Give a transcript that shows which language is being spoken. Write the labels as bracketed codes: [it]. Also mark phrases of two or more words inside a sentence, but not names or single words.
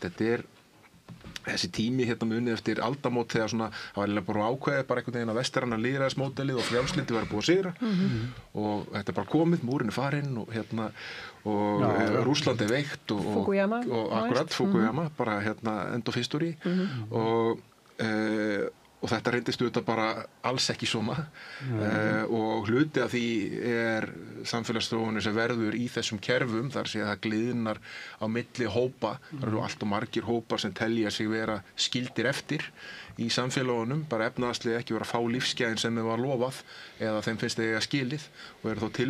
[is] Þetta þessi tími munið eftir aldamót þegar svona, það var bara ákveðið bara einhvern veginn að vestræna lýðræðismódelið og frjálslyndi væri búið að sigra og þetta bara komið, múrin farinn og Rússland veikt og Fukuyama og akkurat Fukuyama, bara [en] end of history [is] og þetta reyndist auðvitað bara alls ekki svona og hluti af því samfélagsþróunin sem verður í þessum kerfum þar sé að það gliðnar á milli hópa, það eru allt og margir hópar sem telja sig vera skildir eftir í samfélagunum, bara efnaðarslega ekki vera að fá lífsgæðin sem þeim var lofað eða þeim finnst þeir eiga skilið og eru þá